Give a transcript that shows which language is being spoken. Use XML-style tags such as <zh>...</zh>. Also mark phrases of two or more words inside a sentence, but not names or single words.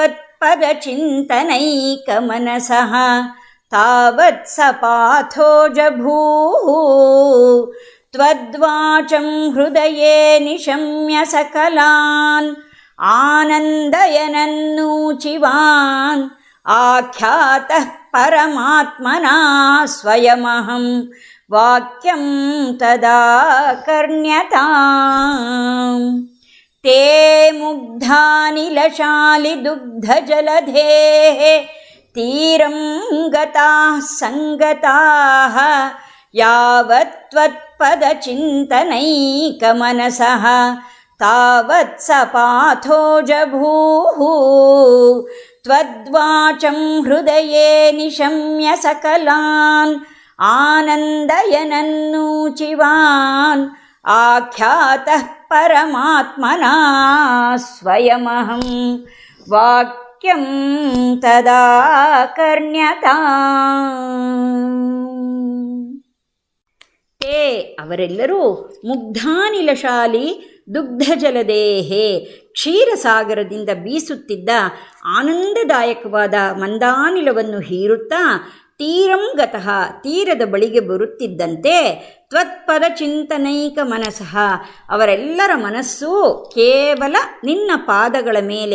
<sa>ತ್ವತ್ಪದಚಿಂತನೈಕಮನಸಃ ತಾವತ್ ಸಪಾಥೋ ಜಭೂಃ ತ್ವದ್ವಾಚಂ ಹೃದಯೇ ನಿಶಮ್ಯ ಸಕಲಾನ್ ಆನಂದಯನನ್ನೂಚಿವಾನ್ ಆಖ್ಯಾತಃ ಪರಮಾತ್ಮನಾ ಸ್ವಯಮಹಂ ವಾಕ್ಯಂ ತದಾ ಕರ್ಣ್ಯತಾಂ. ತೇ ಮುಗ್ಧಾನಿಲಶಾಲಿ ದುಗ್ಧ ಜಲಧೇಃ ತೀರಂ ಗತಾಃ ಸಂಗತಾಃ ಯಾವತ್ ತ್ವತ್ಪದಚಿಂತನೈಕಮನಸಃ ತಾವತ್ ಸಪಾಥೋ ಜಭೂಃ ತ್ವದ್ವಾಚಂ ಹೃದಯೇ ನಿಶಮ್ಯ ಸಕಲಾನ್ ಆನಂದಯನನ್ನೂಚಿವಾನ್ ಆಖ್ಯಾತಃ ಪರಮಾತ್ಮನ ಸ್ವಯಮಹಂ ವಾಕ್ಯಂ ತದಾ ಕರ್ಣ್ಯತಾಂ.</sa> <kn>ತೇ ಅವರೆಲ್ಲರೂ</kn> <sa>ಮುಗ್ಧಾನಿಲಶಾಲಿ ದುಗ್ಧಜಲದೇಹೆ</sa> <kn>ಕ್ಷೀರಸಾಗರದಿಂದ ಬೀಸುತ್ತಿದ್ದ ಆನಂದದಾಯಕವಾದ ಮಂದಾನಿಲವನ್ನು ಹೀರುತ್ತಾ</kn> <sa>ತೀರಂ ಗತಃ</sa> <kn>ತೀರದ ಬಳಿಗೆ ಬರುತ್ತಿದ್ದಂತೆ</kn> <sa>ತ್ವತ್ಪದ ಚಿಂತನೈಕ ಮನಸಃ</sa> <kn>ಅವರೆಲ್ಲರ ಮನಸ್ಸು ಕೇವಲ ನಿನ್ನ ಪಾದಗಳ ಮೇಲೆ</kn>